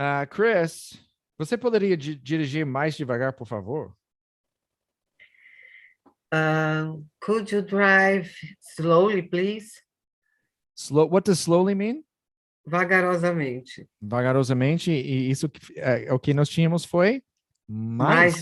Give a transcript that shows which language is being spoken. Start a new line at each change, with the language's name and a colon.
Portuguese: Chris, você poderia dirigir mais devagar, por favor?
English: Could you drive slowly, please? What does slowly mean?
Portuguese: Vagarosamente. Vagarosamente, e isso o que nós tínhamos foi mais